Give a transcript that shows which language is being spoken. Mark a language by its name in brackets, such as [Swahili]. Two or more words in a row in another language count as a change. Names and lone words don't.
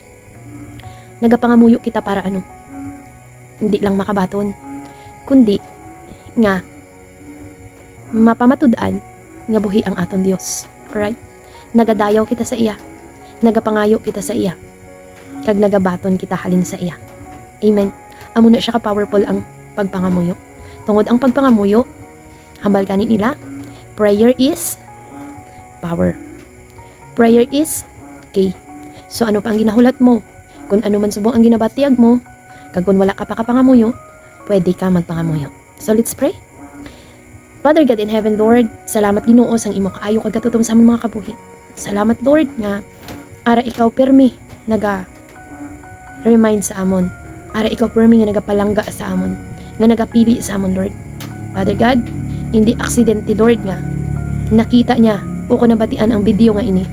[Hiligaynon] Nagapangamuyo kita para ano? Hindi lang makabaton, kundi nga mapamatud-an nga buhi ang aton Dios. Alright? Nagadayaw kita sa iya. Nagapangayo kita sa iya. Kag nagabaton kita halin sa iya. Amen. Amo na siya ka-powerful ang pagpangamuyo. Tungod ang pagpangamuyo, hambal kanin nila, [English] prayer is power. Prayer is key. [Hiligaynon] So ano pa ang ginahulat mo? Kung ano man subong ang ginabatiyag mo, kag kung wala ka pa kapangamuyo, pwede ka magpangamuyo. [English] So let's pray. Father God in heaven, Lord, [Hiligaynon] salamat Ginoo sang imo kaayo kag katutom sa among mga kabuhi. Salamat Lord nga ara ikaw permi naga remind sa amon. Ara ikaw permi nga nagapalangga sa amon, nga nagapili sa amon, Lord. [English] Father God, [Hiligaynon] hindi aksidente Lord nga nakita niya o ko nabatian ang video nga ini.